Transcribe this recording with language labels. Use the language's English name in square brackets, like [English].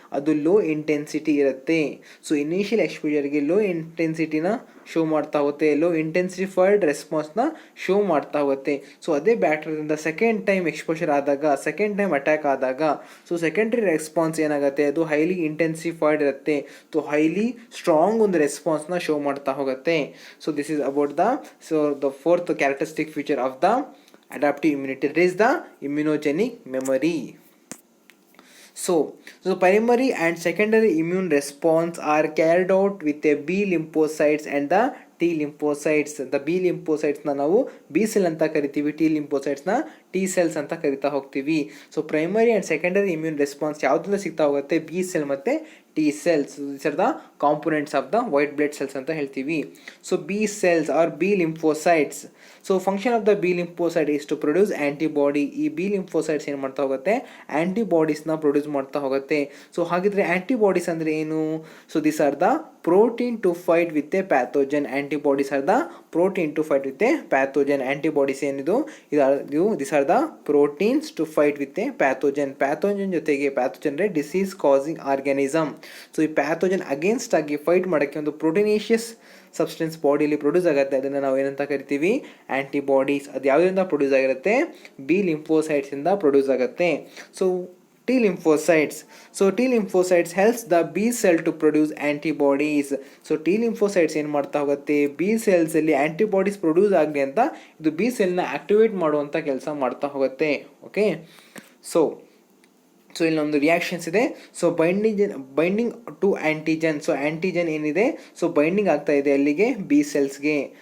[Kannada] ಅದು low intensity ಇರುತ್ತೆ. So initial ಎಕ್ಸ್ಪೋಜರ್ಗೆ low ಇಂಟೆನ್ಸಿಟಿನ show ಮಾಡ್ತಾ ಹೋಗುತ್ತೆ, ಲೋ ಇಂಟೆನ್ಸಿಫೈಡ್ ರೆಸ್ಪಾನ್ಸ್ನ ಶೋ ಮಾಡ್ತಾ ಹೋಗುತ್ತೆ. ಸೊ ಅದೇ ಬ್ಯಾಕ್ಟೀರಿಯಾದಿಂದ ಸೆಕೆಂಡ್ ಟೈಮ್ ಎಕ್ಸ್ಪೋಜರ್ ಆದಾಗ, ಸೆಕೆಂಡ್ ಟೈಮ್ ಅಟ್ಯಾಕ್ ಆದಾಗ ಸೊ ಸೆಕೆಂಡ್ರಿ ರೆಸ್ಪಾನ್ಸ್ ಏನಾಗುತ್ತೆ, ಅದು ಹೈಲಿ ಇಂಟೆನ್ಸಿಫೈಡ್ ಇರುತ್ತೆ. ಸೊ ಹೈಲಿ ಸ್ಟ್ರಾಂಗ್ ಒಂದು ರೆಸ್ಪಾನ್ಸ್ನ ಶೋ ಮಾಡ್ತಾ ಹೋಗುತ್ತೆ. [English] So this is about the fourth characteristic feature of the adaptive immunity. It is the immunogenic memory. So primary and secondary immune response are carried out with the B lymphocytes and the T lymphocytes. [Kannada] The B lymphocytes ನ ನಾವು B cell ಅಂತ ಕರಿತೀವಿ, T lymphocytes ನ T cells ಅಂತ ಕರಿತಾ ಹೋಗ್ತೀವಿ. So primary and secondary immune response ಯಾವುದರಿಂದ ಸಿಗ್ತಾ ಹೋಗುತ್ತೆ, B ಸೆಲ್ ಮತ್ತು [English] T cells. So these are the components of the white blood cells [Kannada] ಅಂತ ಹೇಳ್ತೀವಿ. [English] So B cells or B lymphocytes. So function of the B lymphocyte is to produce antibody. [Kannada] ಈ B lymphocytes ಏನು ಮಾಡ್ತಾ ಹೋಗುತ್ತೆ, ಆಂಟಿಬಾಡೀಸ್ನ produce ಮಾಡ್ತಾ ಹೋಗುತ್ತೆ. So ಹಾಗಿದ್ರೆ antibodies ಅಂದರೆ ಏನು? [English] So this are the protein to fight with a pathogen. Antibodies are the protein to fight with a pathogen. Antibodies [Kannada] ಏನಿದು, [English] these are the proteins to fight with a pathogen. Pathogen ಜೊತೆಗೆ, pathogen ಅಂದರೆ disease causing organism. [Kannada] So ಈ pathogen against ಆಗಿ fight ಮಾಡೋಕ್ಕೆ ಒಂದು proteinaceous substance ಬಾಡಿಯಲ್ಲಿ produce ಆಗುತ್ತೆ, ಅದನ್ನು ನಾವು ಏನಂತ ಕರಿತೀವಿ, ಆಂಟಿಬಾಡೀಸ್. ಅದು ಯಾವುದರಿಂದ ಪ್ರೊಡ್ಯೂಸ್ ಆಗಿರುತ್ತೆ, ಬಿ ಲಿಂಫೋಸೈಟ್ಸಿಂದ ಪ್ರೊಡ್ಯೂಸ್ ಆಗುತ್ತೆ. [English] So T lymphocytes. So T lymphocytes helps the B cell to produce antibodies. [Kannada] So T lymphocytes ಏನು ಮಾಡ್ತಾ ಹೋಗುತ್ತೆ, B cells ಅಲ್ಲಿ ಆಂಟಿಬಾಡೀಸ್ ಪ್ರೊಡ್ಯೂಸ್ ಆಗಲಿ ಅಂತ ಇದು B cellನ ಆಕ್ಟಿವೇಟ್ ಮಾಡುವಂಥ ಕೆಲಸ ಮಾಡ್ತಾ ಹೋಗುತ್ತೆ. ಓಕೆ, ಸೊ ಇಲ್ಲಿ ಒಂದು ರಿಯಾಕ್ಷನ್ಸ್ ಇದೆ. So binding to antigen. So antigen ಏನಿದೆ, ಸೊ ಬೈಂಡಿಂಗ್ ಆಗ್ತಾ ಇದೆ ಅಲ್ಲಿಗೆ ಬಿ ಸೆಲ್ಸ್ಗೆ.